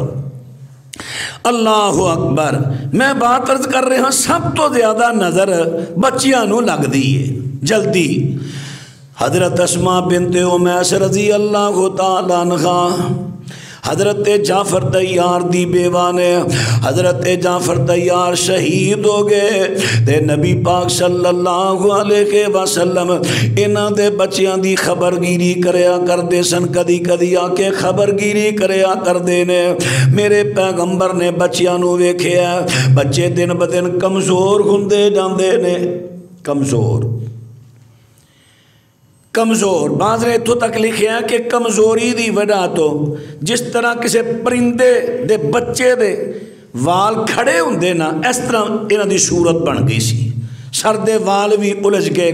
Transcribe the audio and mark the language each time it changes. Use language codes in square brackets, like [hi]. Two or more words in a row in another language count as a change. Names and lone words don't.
[pa] اللہ اکبر، میں بات عرض کر رہے ہاں سب تو زیادہ نظر بچیاں نو لگ دی ہے جلدی۔ حضرت اسماء بنت امیس رضی اللہ تعالیٰ عنہا، حضرت جعفر تیار دی بیوہ نے حضرت جعفر تیار شہید ہو گئے تے نبی پاک صلی اللہ علیہ وسلم انہاں دے بچیاں دی خبرگیری کریا کردے سن کدی کدی آ کے خبرگیری کریا کردے نے میرے پیغمبر نے بچیاں نو ویکھیا بچے دن بدن کمزور ہوندے جاندے نے کمزور بعض نے اتھوں تک لکھیا کہ کمزوری دی وجہ تو جس طرح کسے پرندے دے بچے دے وال کھڑے ہوندے نا اس طرح انہاں دی صورت بن گئی سی سر دے وال بھی الجھ گئے